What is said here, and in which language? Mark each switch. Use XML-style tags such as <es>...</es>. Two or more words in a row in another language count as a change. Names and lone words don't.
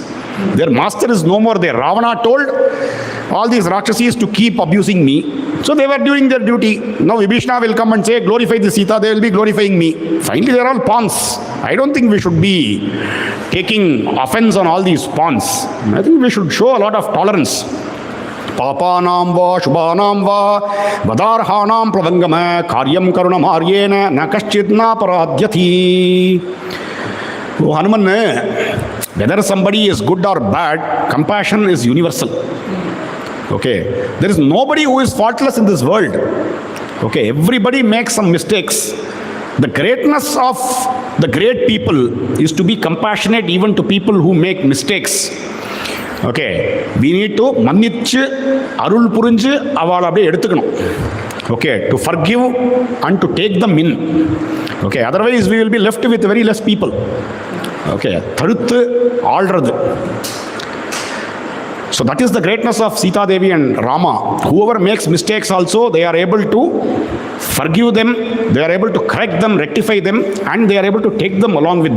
<en>Their master is no more there. Ravana told all these Rakshasis to keep abusing me. So they were doing their duty. Now Vibishana will come and say, glorify the Sita, they will be glorifying me. Finally, they are all pawns. I don't think we should be taking offense on all these pawns. I think we should show a lot of tolerance.</en> <sa>पापानां वा शुभानां वा वधार्हाणां प्लवङ्गम कार्यं करुणम् आर्येण न कश्चिन्नापराध्यति.</sa> <en>Oh, Hanuman, whether somebody is good or bad, compassion is universal. Okay, there is nobody who is faultless in this world. Okay, everybody makes some mistakes. The greatness of the great people is to be compassionate even to people who make mistakes.</en> <ta>Okay,</ta> <en>we need to</en> <ta>மன்னிச்சு அருள் புரிஞ்சு அவங்களை எடுத்துக்கணும்.</ta> <en>Okay, to forgive and to take them in. Okay, otherwise we will be left with very less people.</en> <ta>Okay, தவறு அல்லது.</ta> <en>So that is the greatness of Sita Devi and Rama. Whoever makes mistakes also, they are able to forgive them, they are able to correct them, rectify them, and they are able to take them along with them.</en>